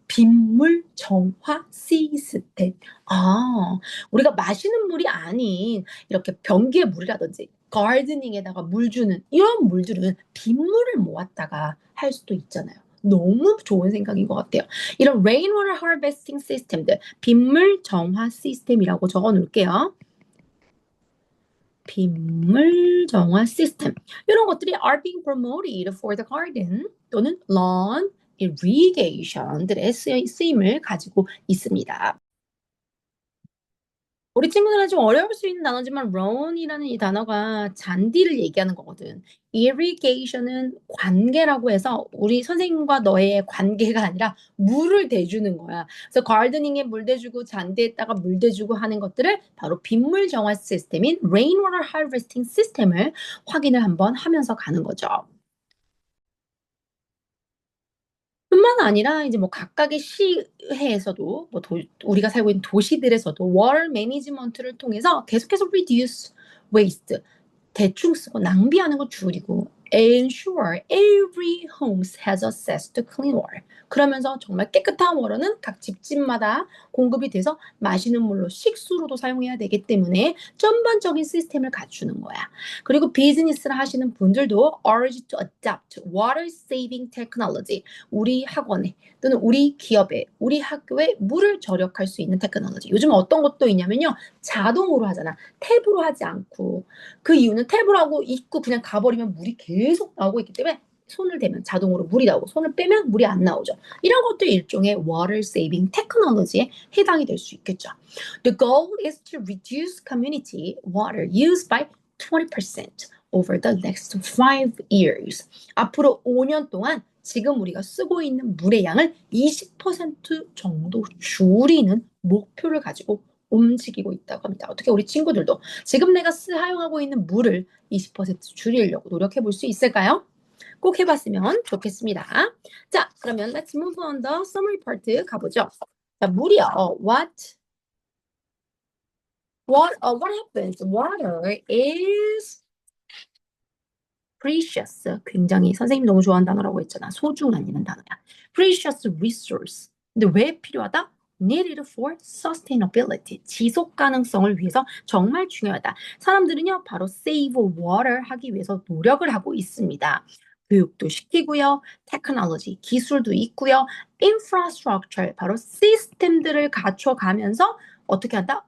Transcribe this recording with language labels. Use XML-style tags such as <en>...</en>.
<ko>빗물 정화 시스템. 우리가 마시는 물이 아닌 이렇게 변기의 물이라든지 가드닝에다가 물 주는 이런 물들은 빗물을 모았다가 할 수도 있잖아요. 너무 좋은 생각인 것 같아요. 이런 rainwater harvesting system들, 빗물 정화 시스템이라고 적어 놓을게요. 빗물 정화 시스템. 이런 것들이</ko> <en>are being promoted for the garden 또는 lawn irrigation들의</en> <ko>쓰임을 가지고 있습니다. 우리 친구들은 좀 어려울 수 있는 단어지만 lawn이라는 이 단어가 잔디를 얘기하는 거거든. irrigation은 관계라고 해서 우리 선생님과 너의 관계가 아니라 물을 대주는 거야. 그래서 가드닝에 물 대주고 잔디에다가 물 대주고 하는 것들을 바로 빗물 정화 시스템인 rainwater harvesting 시스템을 확인을 한번 하면서 가는 거죠. 뿐만 아니라 이제 뭐 각각의 시회에서도 뭐 우리가 살고 있는 도시들에서도 water management를 통해서 계속해서</ko> <en>reduce waste,</en> <ko>대충 쓰고 낭비하는 거 줄이고</ko> <en>ensure every home has access to clean water.</en> <ko>그러면서 정말 깨끗한 워터는 각 집집마다 공급이 돼서 마시는 물로 식수로도 사용해야 되기 때문에 전반적인 시스템을 갖추는 거야. 그리고 비즈니스를 하시는 분들도</ko> <en>urge to adopt water saving technology.</en> <ko>우리 학원에 또는 우리 기업에 우리 학교에 물을 절약할 수 있는 테크놀로지. 요즘 어떤 것도 있냐면요. 자동으로 하잖아. 탭으로 하지 않고. 그 이유는 탭을 하고 있고 그냥 가버리면 물이 계속 나오고 있기 때문에 손을 대면 자동으로 물이 나오고 손을 빼면 물이 안 나오죠. 이런 것도 일종의 water saving technology에 해당이 될 수 있겠죠.</ko> <en>The goal is to reduce community water use by 20% over the next 5 years.</en> <ko>앞으로 5년 동안 지금 우리가 쓰고 있는 물의 양을 20% 정도 줄이는 목표를 가지고 움직이고 있다고 합니다. 어떻게 우리 친구들도 지금 내가 사용하고 있는 물을 20% 줄이려고 노력해 볼 수 있을까요? 꼭 해봤으면 좋겠습니다. 자, 그러면</ko> <en>let's move on the summary part</en> <ko>가보죠. 자, 물이요.</ko> <en>What happens? Water is precious.</en> <ko>굉장히 선생님 너무 좋아하는 단어라고 했잖아. 소중한이라는 단어야.</ko> <en>Precious resource.</en> <ko>근데 왜 필요하다?</ko> <en>Needed for sustainability.</en> <ko>지속 가능성을 위해서 정말 중요하다. 사람들은요, 바로</ko> <en>save water</en> <ko>하기 위해서 노력을 하고 있습니다. 교육도 시키고요. 테크놀로지, 기술도 있고요. infrastructure, 바로 시스템들을 갖춰가면서 어떻게 한다?</ko>